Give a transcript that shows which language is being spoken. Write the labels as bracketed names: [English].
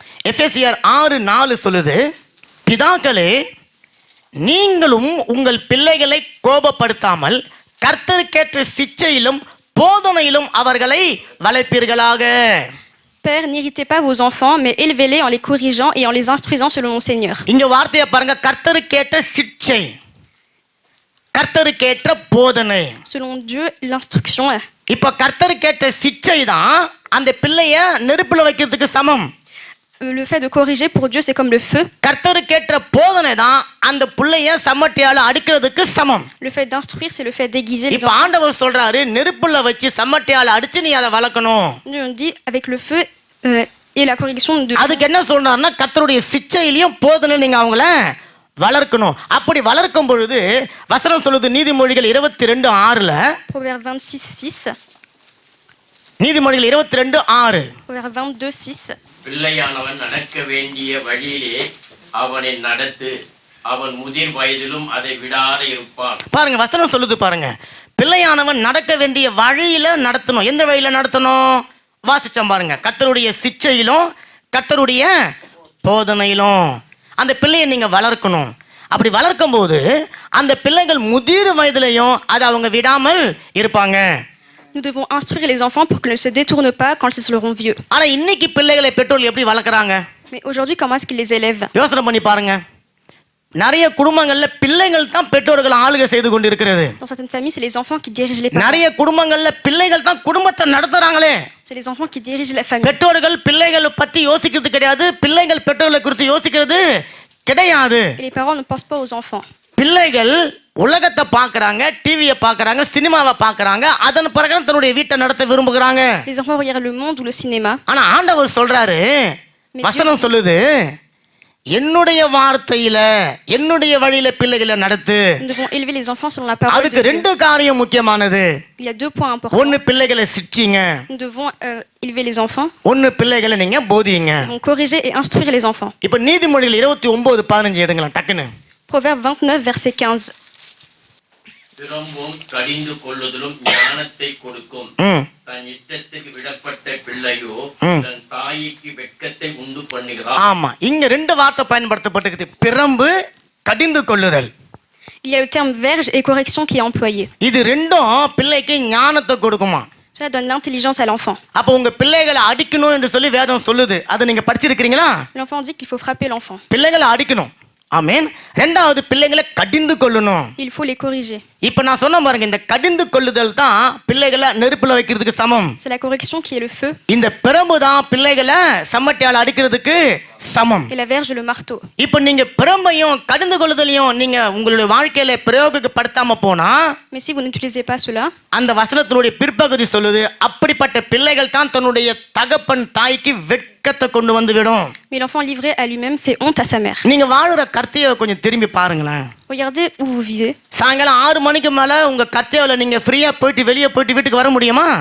[Tamil] எபேசியர் 6:4 சொல்லுது, பிதாக்களே நீங்களும் உங்கள் பிள்ளைகளை கோபப்படுத்தாமல் கர்த்தருக்கேற்ற சிட்சையிலும் போதனையிலும் அவர்களை வளர்ப்பீர்களாக. [French] Père, n'irritez pas vos enfants, mais élevez-les en les corrigeant et en les instruisant selon mon Seigneur. [Tamil] இங்க வார்த்தையை பாருங்க, கர்த்தருக்கேற்ற சிட்சை, கர்த்தருக்கேற்ற போதனை. [French] Selon Dieu, l'instruction. [Tamil] இப்ப கர்த்தருக்கேற்ற சிட்சை தான் அந்த பிள்ளைய நெருப்புல வைக்கிறதுக்கு சமம். [French] Le fait de corriger pour Dieu c'est comme le feu. [Tamil] கர்த்தருக்கேற்ற போதனை தான் அந்த பிள்ளைய சம்மட்டியால அடிக்கிறதுக்கு சமம். [French] Le fait d'instruire c'est le fait d'aiguiser les [Tamil] இப்ப [French] enfants. [Tamil] ஆண்டவர் சொல்றாரு, நெருப்புல வச்சு சம்மட்டியால அடிச்சு நீ அதை வளர்க்கணும். [French] Dieu on dit avec le feu et la correction de. [Tamil] அதுக்கு என்ன சொல்றாருன்னா, கர்த்தருடைய சிட்சையிலையும் போதனை நீங்க அவங்கள வளர்க்கணும். அப்படி வளர்க்கும் பொழுது வசனம் சொல்லுது, நீதிமொழிகள் 22:6. [French] Proverbe 26:6. [Tamil] நீதிமொழிகள் 22:6. [French] Proverbe 22:6. [Tamil] பிள்ளையானவன் நடக்க வேண்டிய வழியிலே அவனை நடத்து, அவன் முதிர் வயதிலும் அதை விடாத இருப்பான். பாருங்க வசனம் சொல்லுது பாருங்க, பிள்ளையானவன் நடக்க வேண்டிய வழியில நடத்தணும். எந்த வழியில நடத்தணும்? வாசிச்சோம் பாருங்க, கர்த்தருடைய சிட்சையிலும் கர்த்தருடைய போதனையிலும் அந்த பிள்ளையை நீங்க வளர்க்கணும். அப்படி வளர்க்கும் போது அந்த பிள்ளைகள் முதிர் வயதிலையும் அதை அவங்க விடாமல் இருப்பாங்க. [French] Nous devons instruire les enfants pour qu'ils ne se détournent pas quand ils seront vieux. [Tamil] ஆனா இன்னைக்கு பிள்ளைகளை பெற்றோர்கள் எப்படி வளர்க்குறாங்க? [French] Mais aujourd'hui comment est-ce qu'ils les élèvent? [Tamil] யோசனை பண்ணி பாருங்க, நிறைய குடும்பங்கள்ல பிள்ளைகள் தான் பெற்றோர்கள் ஆளுகை செய்து கொண்டிருக்கிறது. [French] Dans certaines familles c'est les enfants qui dirigent les parents. [Tamil] நிறைய குடும்பங்கள்ல பிள்ளைகள் தான் குடும்பத்தை நடத்துறாங்களே. [French] C'est les enfants qui dirigent la famille. [Tamil] பெற்றோர்கள் பிள்ளைகளை பத்தி யோசிக்கிறது கிடையாது, பிள்ளைகள் பெற்றோர்களை குறித்து யோசிக்கிறது கிடையாது. [French] Et les parents ne pensent pas aux enfants. [Tamil] பிள்ளைகள் உலகத்தை பார்க்கறாங்க, டிவியை பார்க்கறாங்க, சினிமாவை பார்க்கறாங்க, அதன் பிரகாரம் தன்னுடைய வீட்டை நடத்த விரும்புகிறாங்க. [French] Les enfants regardent le monde ou le cinéma. [Tamil] ஆனா ஆண்டவர் சொல்றாரு, வசனம் சொல்லுது, என்னுடைய வார்த்தையில என்னுடைய வழியில பிள்ளைகளை நடத்து. [French] Nous devons élever les enfants selon la parole de [Tamil] அதுக்கு [French] Dieu. [Tamil] ரெண்டு காரியம் முக்கியமானது. [French] Il y a deux points importants. [Tamil] ஒன்னு பிள்ளைகளை சிட்சிங்க, [French] Nous devons élever les enfants. [Tamil] ஒன்னு பிள்ளைகளை நீங்க போதிங்க. [French] Nous devons corriger et instruire les enfants. [Tamil] இப்ப நீதிமொழிகள் 29:15 எடுங்களா டக்குன்னு. [French] Proverbe 29 verset 15. [Tamil] திரும்பவும் கடிந்து கொள்ளுதலும் ஞானத்தை கொடுக்கும். ம். தன் இஷ்டத்துக்கு விடப்பட்ட பிள்ளையோ தன் தாய்க்கு வெட்கத்தை உண்டு பண்ணுகிறான். ஆமா, இங்க ரெண்டு வார்த்தை பயன்படுத்தப்பட்டிருக்கு, பிரம்பு, கடிந்து கொள்ளுதல். [French] Il y a le terme verge et correction qui est employé. [Tamil] இது ரெண்டும் பிள்ளைக்கு ஞானத்தை கொடுக்குமா. [French] Cela donne l'intelligence à l'enfant. [Tamil] அப்ப உங்க பிள்ளைகளை அடிக்கணும் என்று சொல்லி வேதம் சொல்லுது, அதை நீங்க படிச்சிருக்கீங்களா? [French] L'enfant dit qu'il faut frapper l'enfant. [Tamil] பிள்ளைகளை அடிக்கணும். ஆமென். ரெண்டாவது பிள்ளைகளை கடிந்து கொள்ளணும். [French] Il faut les corriger. [Tamil] இப்ப நான் சொன்ன பாருங்க, இந்த கடிந்து கொள்ளுதல் தான் பிள்ளைகளை நெருப்புல வைக்கிறதுக்கு சமம். [French] C'est la correction qui est le feu. [Tamil] இந்த பிரம்பு தான் பிள்ளைகளை சம்மட்டியால அடிக்கிறதுக்கு சமம். [French] Et la verge le marteau. [Tamil] இப்ப நீங்க பிரம்பையும் கடிந்து கொள்ளுதலையும் நீங்க உங்களுடைய வாழ்க்கையில பிரயோகப்படுத்தாம போனா, [French] Mais si vous n'utilisez pas cela, [Tamil] அந்த வசனத்தினுடைய பிற்பகுதி சொல்லுது, அப்படிப்பட்ட பிள்ளைகள் தான் தன்னுடைய தகப்பன் தாய்க்கு வெட்கத்தை கொண்டு வந்து விடும். [French] mais l'enfant livré à lui-même fait honte à sa mère. [Tamil] நீங்க வாழுற கர்த்தையை கொஞ்சம் திரும்பி பாருங்களேன். [French] Regardez où vous vivez. [Tamil] சாயங்காலம் 6 மணிக்கு மேல உங்க கர்த்தையில நீங்க ஃப்ரீயா போயிட்டு வெளியே போயிட்டு வீட்டுக்கு வர முடியுமா?